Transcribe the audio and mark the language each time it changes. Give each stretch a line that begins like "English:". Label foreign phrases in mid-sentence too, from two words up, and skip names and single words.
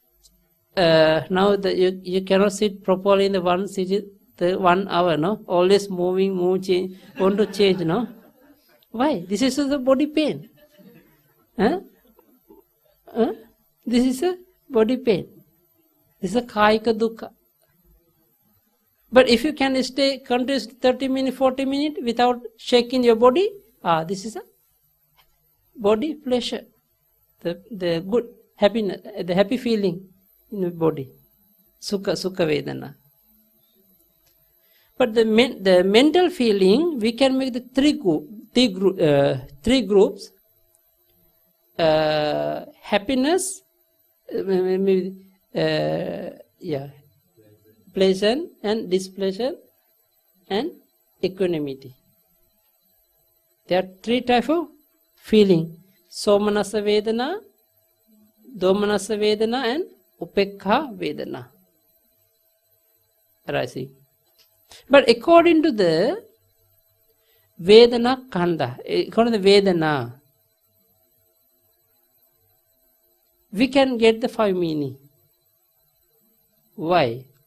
English: You cannot sit properly in the one seat. The 1 hour, no? Always move, change, want to change, no? Why? This is the body pain. This is a body pain. This is a
Pali: kāyika dukkha.
English: But if you can stay continuously 30 minutes, 40 minutes without shaking your body, this is a body pleasure. The good happiness, the happy feeling in the body.
Pali: Sukha vedana.
English: But the mental feeling, we can make the 3 groups. Happiness, pleasure and displeasure and equanimity. There are 3 types of feeling.
Pali: Somanasa vedana, domanasa vedana and upekha vedana.
English: Arising. But according to the Vedana Kanda, according to the Vedana, we can get the 5 meaning. Why?